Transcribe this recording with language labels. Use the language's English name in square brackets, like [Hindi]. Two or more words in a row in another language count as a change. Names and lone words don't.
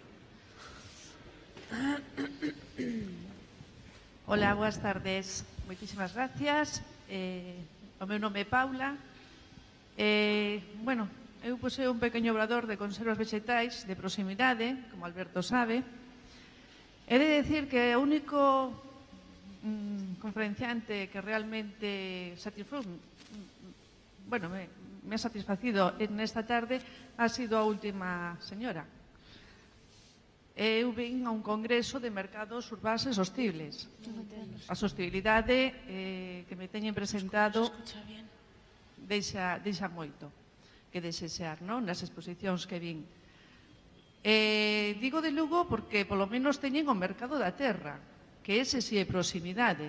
[Galician] Hola, boas tardes. Moitísimas gracias. O meu nome é Paula. Bueno, eu poseo un pequeño obrador de conservas vegetais de proximidade, como Alberto sabe. [Spanish] He de decir que [Galician] o único [Spanish] conferenciante que realmente me ha satisfacido en esta tarde ha sido [Galician] a última [Spanish] señora. [Galician] Eu vin a un congreso de mercados urbáns e sostibles. A sostibilidade que me teñen presentado deixa moito que desexar, non? Nas exposicións que vin. Digo de Lugo porque polo menos teñen o mercado da terra, que ese si é proximidade.